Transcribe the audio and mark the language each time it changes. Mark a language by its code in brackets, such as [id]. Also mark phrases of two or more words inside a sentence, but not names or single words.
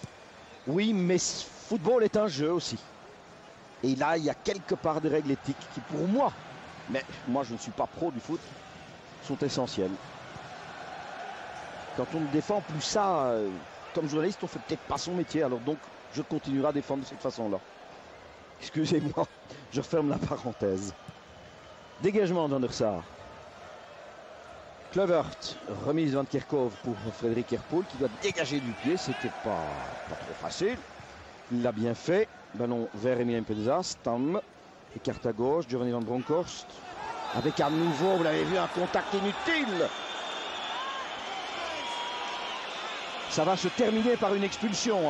[fr] Oui, mais football est un jeu aussi. Et là, il y a quelque part des règles éthiques qui, pour moi, mais moi je ne suis pas pro du foot, sont essentielles. Quand on ne défend plus ça, comme journaliste, on ne fait peut-être pas son métier. Alors donc, je continuerai à défendre de cette façon-là. Excusez-moi, je referme la parenthèse. Dégagement d'Van der Sar. Kluivert, remise Van Kerkhove pour Frédéric Herpoul qui doit dégager du pied. C'était pas trop facile. Il l'a bien fait. Ballon vers Emilien Penza. Stam. Écarte à gauche. Giovanni Van Bronckhorst. Avec à nouveau, vous l'avez vu, un contact inutile. Ça va se terminer par une expulsion.